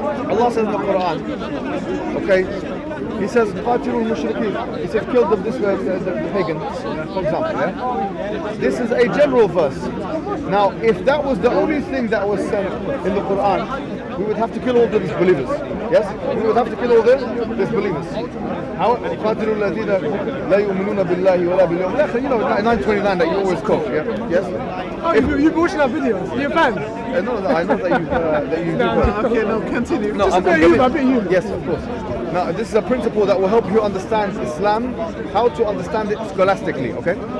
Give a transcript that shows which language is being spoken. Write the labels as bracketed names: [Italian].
[English] Allah says in the Quran, okay, He says, [Arabic] قاتلوا المشركين. [English] He says, kill them this way, the pagans, for example, yeah? This is a general verse. Now, if that was the only thing that was said in the Quran, we would have to kill all the disbelievers. Yes, we would have to kill all the disbelievers. How? [Arabic] قاتلوا الذين لا يؤمنون بالله ولا باليوم الآخر. [English] You know, 929 that you always quote. Yeah. Yes. Oh, you've watched our videos. You're fans. No, I know that you do. Okay, no, continue. No, Just a bit of you, a bit of you. Yes, of course. Now, this is a principle that will help you understand Islam, how to understand it scholastically, okay?